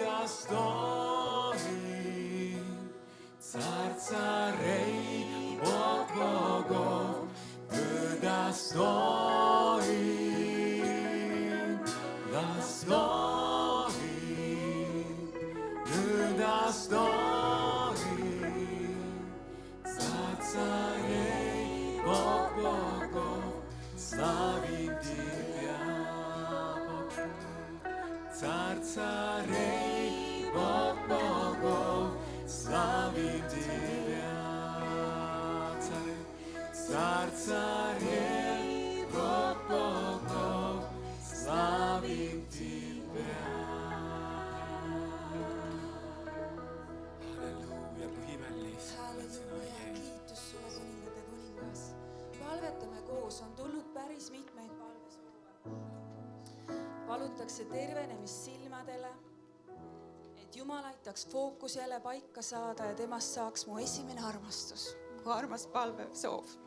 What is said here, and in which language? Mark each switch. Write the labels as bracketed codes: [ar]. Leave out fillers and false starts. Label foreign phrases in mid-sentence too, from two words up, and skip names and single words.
[sk] stojí, carcarej, Bog bogov, teda stojí, teda stojí, carcarej, Bog bogov, slavím Tebia, Carcarej, Bog bogov, slavím Tebia. Carcarej, Bog bogov, slavím Tebia. [et] Halleluuja, kui imelis oled sina, Halleluuja, Jeesus. kiitus sulle, kuningate kuningas. Palvetame koos, on tulnud päris mitmeid palvesoove. Palutakse tervenemist silmadele, et Jumal aitaks fookus jälle paika saada ja temast saaks mu esimene armastus, mu armas palvesoov.